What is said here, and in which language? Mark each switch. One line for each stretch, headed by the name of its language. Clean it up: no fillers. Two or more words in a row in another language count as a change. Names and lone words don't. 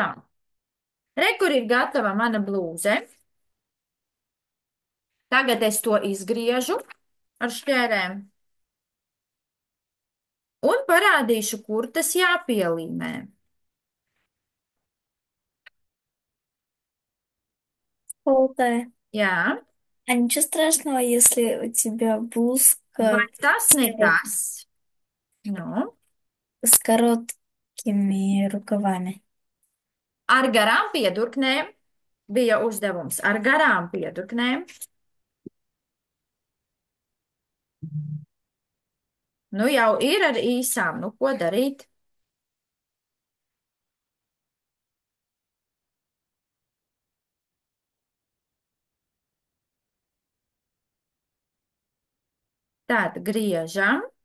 Latvian: Re, kur ir gatava mana blūze. Tagad es to izgriežu ar šķērēm un parādīšu, kur tas jāpielīmē. Полтая. Jā,
Russian: А ничего страшного, если у тебя
Latvian: vai
Russian: блузка
Latvian: tas
Russian: с
Latvian: nekas? Nu,
Russian: с короткими рукавами?
Latvian: ar garām piedurknēm bija uzdevums. Ar garām piedurknēm. Nu, jau ir ar īsām. Nu, ko darīt? Tad griežam.